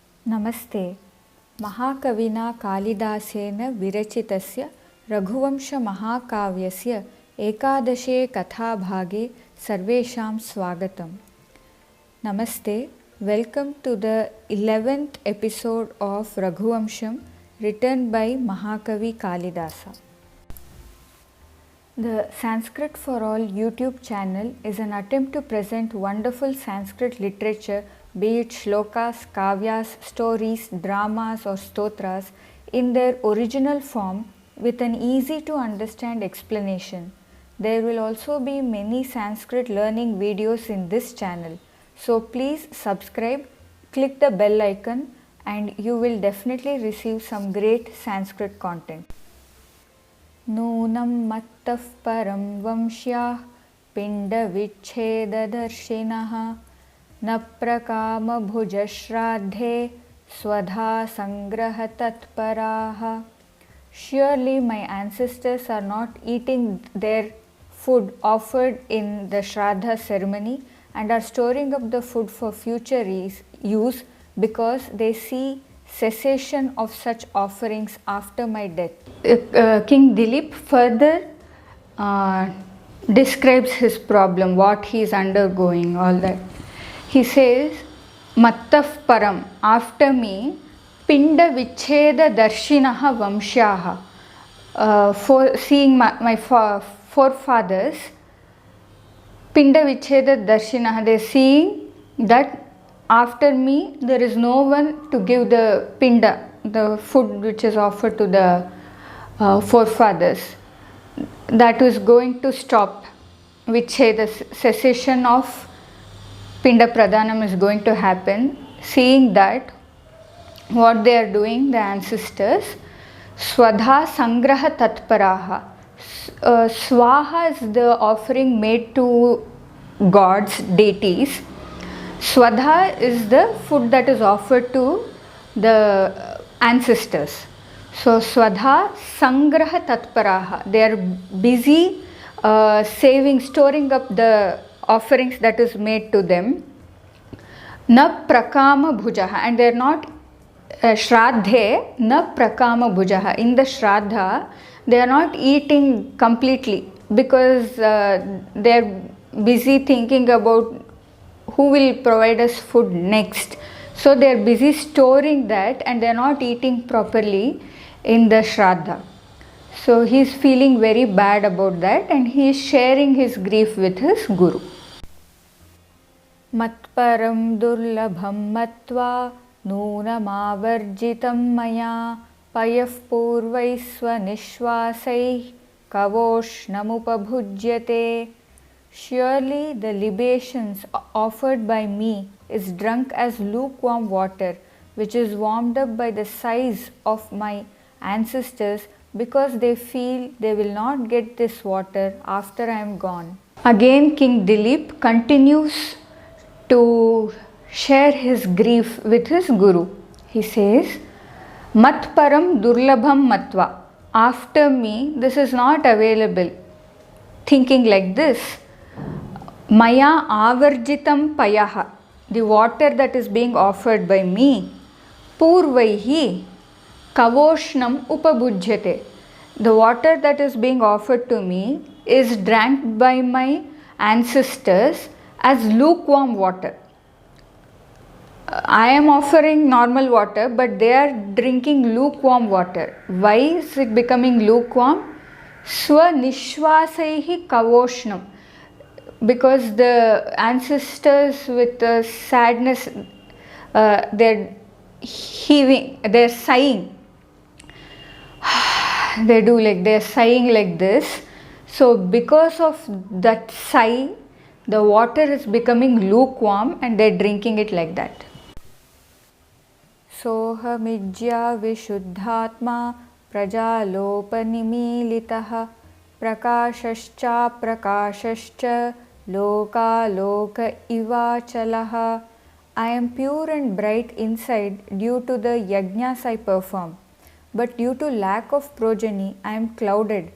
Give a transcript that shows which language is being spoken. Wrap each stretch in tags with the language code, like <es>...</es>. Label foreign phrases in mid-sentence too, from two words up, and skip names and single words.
<sa>नमस्ते। महाकविना कालिदासेन विरचितस्य रघुवंशमहाकाव्यस्य एकादशे कथाभागे सर्वेषां स्वागतम्।</sa> <en>Namaste. Welcome to the 11th episode of Raghuvamsham, written by Mahakavi Kalidasa. The Sanskrit for All YouTube channel is an attempt to present wonderful Sanskrit literature, be it shlokas, kavyas, stories, dramas or stotras, in their original form with an easy to understand explanation. There will also be many Sanskrit learning videos in this channel. So please subscribe, click the bell icon and you will definitely receive some great Sanskrit content.</en> <sa>नूनं मत्तः परं वंश्याः पिण्ड विच्छेददर्शिनः न प्रकाम भुजःश्राद्धे स्वधा संग्रह तत्पराः.</sa> <en>Surely my ancestors are not eating their food offered in the Shraddha ceremony and are storing up the food for future use because they see cessation of such offerings after my death. King Dileep further describes his problem, what he is undergoing, all that. He says,</en> <sa>मत्तः परं,</sa> <en>after me,</en> <sa>पिण्ड विच्छेद दर्शिनः वंश्याः.</sa> <en>For seeing my forefathers,</en> <sa>पिण्ड विच्छेद दर्शिनः,</sa> <en>they are seeing that after me there is no one to give the pinda, the food which is offered to the forefathers. That is going to stop, vicheda, cessation of</en> <sa>पिण्ड प्रदानम्</sa> <en>is going to happen. Seeing that, what they are doing, the ancestors,</en> <sa>स्वधा संग्रह तत्पराः.</sa> <en>Swaha is the offering made to gods, deities. Swadha is the food that is offered to the ancestors.</en> <sa>So स्वधा संग्रह तत्पराः.</sa> <en>They are busy storing up the offerings that is made to them.</en> <sa>न प्रकाम भुजः,</sa> <en>and they are not</en> <sa>श्राद्धे न प्रकाम भुजः.</sa> <en>In the shraddha they are not eating completely because they are busy thinking about who will provide us food next. So they are busy storing that and they are not eating properly in the shraddha. So he is feeling very bad about that and he is sharing his grief with his guru.</en> <sa>मत्परं दुर्लभं मत्वा नूनमावर्जितं मया पयः पूर्वैःस्व निःश्वासैः कवोष्णमुपभुज्यते.</sa> <en>Surely the libations offered by me is drunk as lukewarm water, which is warmed up by the sighs of my ancestors because they feel they will not get this water after I am gone. Again King Dileep continues to share his grief with his guru. He says,</en> <sa>मत्परं दुर्लभं मत्वा.</sa> <en>After me, this is not available. Thinking like this,</en> <sa>मया आवर्जितं पयः.</sa> <en>The water that is being offered by me,</en> <sa>पूर्वैः कवोष्णम् उपभुज्यते.</sa> <en>The water that is being offered to me is drank by my ancestors as lukewarm water. I am offering normal water, but they are drinking lukewarm water. Why is it becoming lukewarm?</en> <sa>स्वनिःश्वासैः कवोष्णम्.</sa> <en>Because the ancestors with sadness, they're heaving, they're sighing. They're sighing like this. So because of that sigh, the water is becoming lukewarm and they're drinking it like that.</en> <sa>सोऽहमिज्या विशुद्धात्मा प्रजालोपनिमीलितः प्रकाशश्च अप्रकाशश्च लोका लोक इवाचलः.</sa> <en>I am pure and bright inside due to the yajnas I perform, but due to lack of progeny I am clouded.</en>